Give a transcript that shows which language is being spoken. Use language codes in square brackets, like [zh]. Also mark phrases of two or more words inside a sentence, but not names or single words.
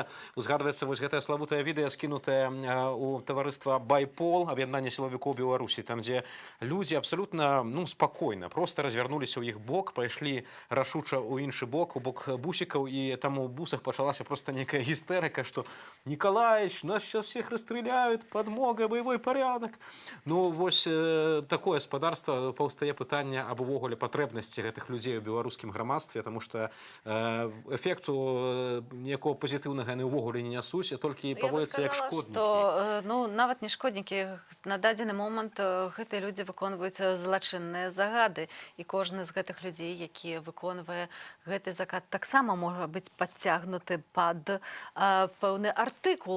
[be] Узгадваецца вось гэтае славутае відэа, скінутае у таварыства «Байпол», аб'яднанне сілавікоў Беларусі, там, дзе людзі абсалютна, ну, спакойна, проста развярнуліся ў іх бок, пайшлі рашуча ў іншы бок, у бок бусікаў, і там у бусах пачалася проста некая гістэрыка, што [ru] «Николаевич, нас сейчас всех расстреляют, подмога, боевой порядок». [be] Ну, вось такое спадарства, паўстае пытанне аб увогуле патрэбнасці гэтых людзей у беларускім грамадстве, таму што эфекту ніякого пазітыўнага яны ўвогуле не нясуць, а толькі паводзяцца як шкоднікі. Ну, нават не шкоднікі. На дадзены момант гэтыя людзі выконваюць злачынныя загады, і кожны з гэтых людзей, які выконвае гэты заказ, таксама можа быць падцягнуты пад пэўны артыкул.